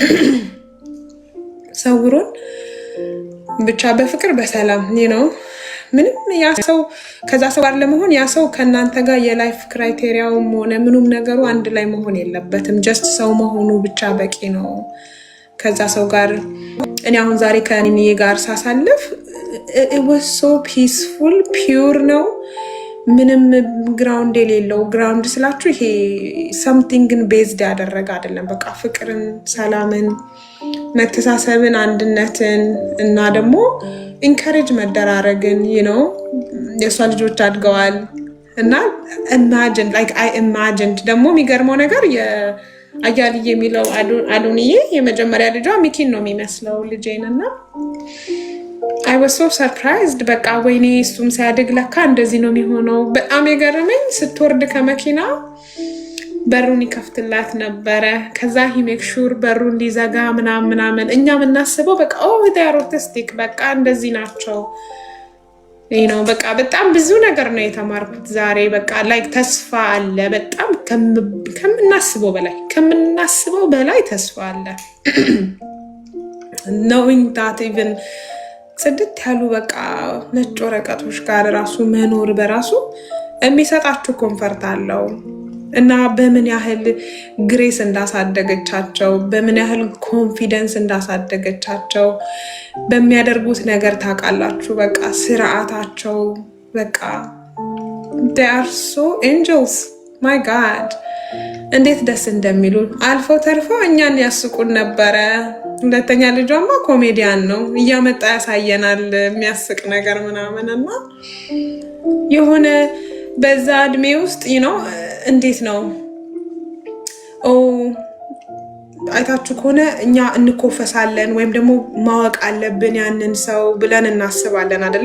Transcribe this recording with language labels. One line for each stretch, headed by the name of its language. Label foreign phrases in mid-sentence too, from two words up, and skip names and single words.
Amharic: ሰውሮን ብቻ በፍቅር በሰላም ነው ምንም ያ ሰው ከዛ ሰው ጋር ለመሆን ያ ሰው ከናንተ ጋር የላይፍ ክራይቴሪያውም ሆነ ምንም ነገሩ አንድ ላይ መሆን የለበትም። ጀስት ሰው መሆኑ ብቻ በቂ ነው። ከዛ ሰው ጋር እኔ አሁን ዛሬ ከኔ ጋር ሳሳልፍ
English: it was so peaceful pure
Amharic: ነው። ምንም ግራውንድ የሌለው ግራውንድ ስላችሁ ይሄ somethingን ቤዝድ ያደረገ አይደለም። በቃ ፍቅርን፣ ሰላምን፣ መተሳሰብን፣ አንድነትን እና ደግሞ ኢንካሬጅ መደራረግን የሷ ልጆች አድገዋል እና ኢማጂን ደግሞ የሚገርመው ነገር አያልዬ የሚለው አዶንዬ የመጀመሪያ ልጇ ሚኪን ነው የሚመስለው ልጄን እና I
English: was so surprised
Amharic: በቃ ወይኔ እሱም ሲያድግ ለካ እንደዚህ ነው የሚሆነው። በጣም የገረመኝ ስትወርድ ከመኪና በሩን ይከፍትላት ነበረ። ከዛ
English: he make sure
Amharic: በሩን ሊዘጋ ምናምን እኛ የምናስበው በቃ
English: they are autistic
Amharic: በቃ እንደዚህ ናቸው በቃ በጣም ብዙ ነገር ነው የተማርኩት ዛሬ። በቃ ላይክ ተስፋ አለ በጣም ከምናስበው በላይ ተስፋ አለ።
English: knowing that even
Amharic: ጽድት ያሉ በቃ ነጭ ወረቀቶች ጋር ራሱ መኖር በራሱ የሚሰጣችሁ ኮንፈርት አለው እና በምን ያህል ግሬስ እንዳሳደገቻቸው በምን ያህል ኮንፊደንስ እንዳሳደገቻቸው በሚያደርጉት ነገር ታውቃላችሁ። በቃ ስርዓታቸው በቃ
English: they are so angels my god
Amharic: እንዴት ደስ እንደሚሉ አልፈው ተርፈው እኛን ያስቁን ነበረ። ሁለተኛ ልጇማ ኮሜዲያን ነው እያመጣ ያሳየናል የሚያስቅ ነገር ምናምንና የሆነ በዛ እድሜ ውስጥ እንዴት ነው አይታችሁ ከሆነ እኛ እንኮፈሳለን ወይም ደግሞ ማወቅ አለብን ያንን ሰው ብለን እናስባለን አይደለ?